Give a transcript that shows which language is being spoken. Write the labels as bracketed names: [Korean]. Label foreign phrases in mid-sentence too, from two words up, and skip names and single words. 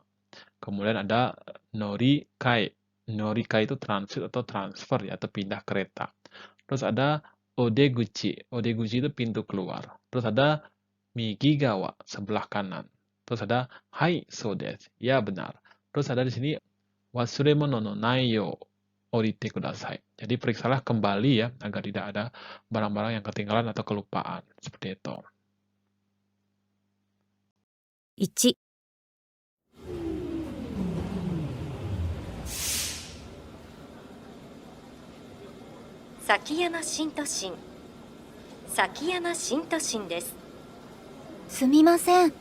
[Indonesian] Kemudian ada norikai. Norikai itu transit atau transfer ya, atau pindah kereta. Terus ada odeguchi. Odeguchi itu pintu keluar. Terus ada migigawa, sebelah kanan. Terus ada [Japanese] hai, so desu. [Indonesian] Ya, benar. Terus ada di sini [Japanese] wasuremono no nai yo orite kudasai. [Indonesian] Jadi periksalah kembali ya, agar tidak ada barang-barang yang ketinggalan atau kelupaan. Seperti itu. 1、 [Japanese] 崎山新都心。崎山新都心です。すみません。